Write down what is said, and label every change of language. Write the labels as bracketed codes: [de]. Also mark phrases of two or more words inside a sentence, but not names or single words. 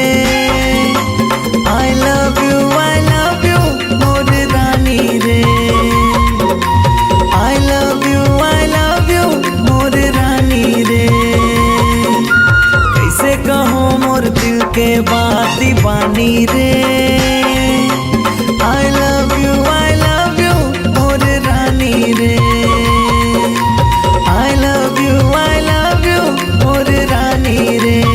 [en] I love you [hne] मोर रानी रे, [en] I love you [hne] मोर रानी रे। कैसे कहूँ मोर दिल के बात दीवानी रे। [en] I love you [hne] मोर रानी रे, [en] I love you [hne] मोर रानी रे।